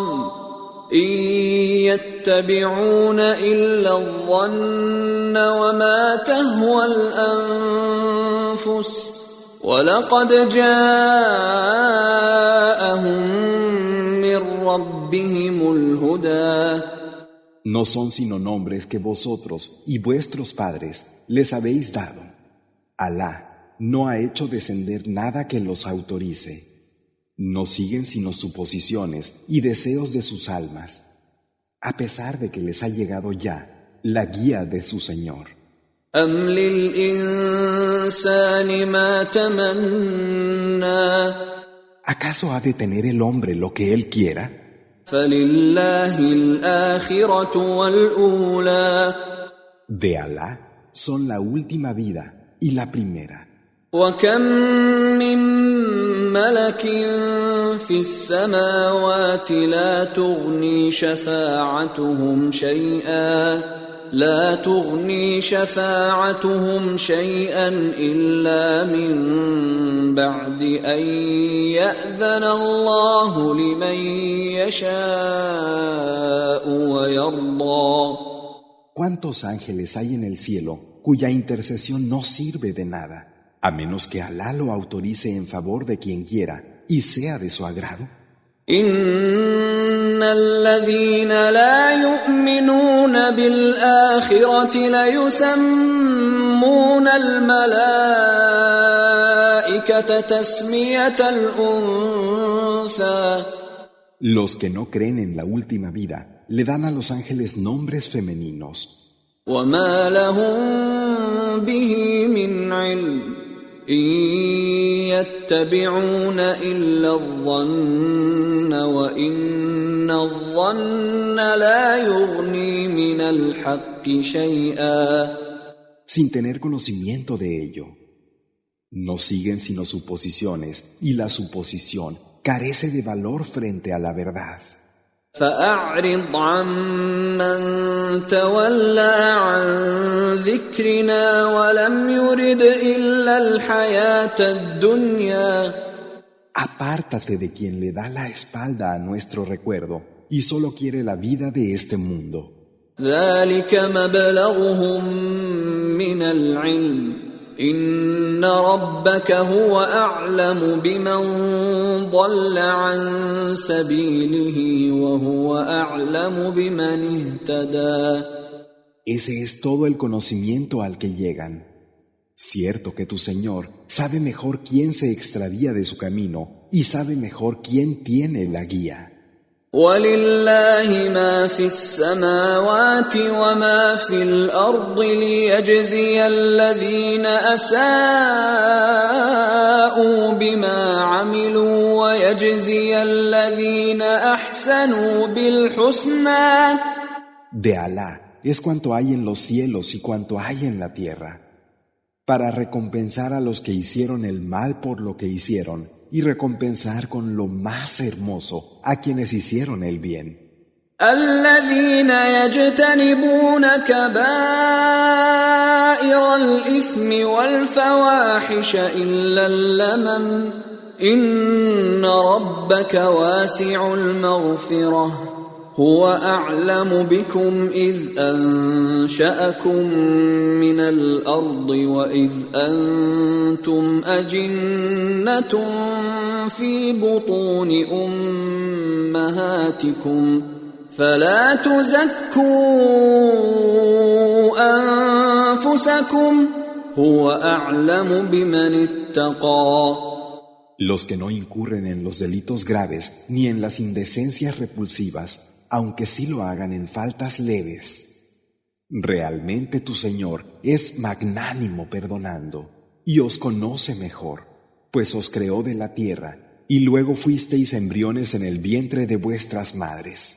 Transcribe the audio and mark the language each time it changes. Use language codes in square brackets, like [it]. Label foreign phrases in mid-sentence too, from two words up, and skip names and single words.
[ar] إن يتبعون إلا الظن وما تهوى الأنفس. ولقد جاءهم من ربهم الهدى. [es] No son sino nombres que vosotros y vuestros padres les habéis dado. Alá no ha hecho descender nada que los autorice. No siguen sino suposiciones y deseos de sus almas, a pesar de que les ha llegado ya la guía de su Señor. [ar] أم للإنسان ما تمنى. [es] ¿Acaso ha de tener el hombre lo que él quiera? [ar] فلله الآخرة والأولى. [es] De Alá son la última vida y la primera. [ar] وكم من ملك في السماوات لا تغني شفاعتهم شيئا لا تغني شفاعتهم شيئا إلا من بعد أن يأذن الله لمن يشاء ويرضى. [es] ¿Cuántos ángeles hay en el cielo cuya intercesión no sirve de nada, a menos que Alá lo autorice en favor de quien quiera y sea de su agrado? [ar] إن الذين لا يؤمنون بالآخرة ليسمون الملائكة تسمية الأنثى. [es] Los que no creen en la última vida le dan a los ángeles nombres femeninos. [ar] وما لهم به من علم إن يتبعون إلا الظن وإن الظن لا يغني من الحق شيئا. [es] Sin tener conocimiento de ello, no siguen sino suposiciones y la suposición carece de valor frente a la verdad. [ar] فأعرض عمن تولى عن ذكرنا ولم يرد إلا الحياة الدنيا. [es] Apártate de quien le da la espalda a nuestro recuerdo y solo quiere la vida de este mundo. [ar] ذلك مبلغهم من العلم إن ربك هو أعلم بمن ضل عن سبيله وهو أعلم بمن اهتدى. [es] Ese es todo el conocimiento al que llegan. Cierto que tu Señor sabe mejor quién se extravía de su camino y sabe mejor quién tiene la guía. [ar] وَلِلَّهِ مَا فِي السَّمَاوَاتِ وَمَا فِي الْأَرْضِ لِيَجْزِيَ الَّذِينَ أَسَاءُوا بِمَا عَمِلُوا وَيَجْزِيَ الَّذِينَ أَحْسَنُوا بِالْحُسْنَى. [es] De Alá es cuanto hay en los cielos y cuanto hay en la tierra, para recompensar a los que hicieron el mal por lo que hicieron y recompensar con lo más hermoso a quienes hicieron el bien. [ar] الذين يجتنبون كبائر الإثم والفواحش إلا اللمم إن ربك واسع المغفرة هو أعلم بكم إذ أنشأكم من الأرض وإذ أنتم أجنة في بطون أمهاتكم فلا تزكوا أنفسكم هو أعلم بمن اتقى. [es] Los que no incurren en los delitos graves ni en las indecencias repulsivas, aunque sí lo hagan en faltas leves. Realmente tu Señor es magnánimo perdonando y os conoce mejor, pues os creó de la tierra y luego fuisteis embriones en el vientre de vuestras madres.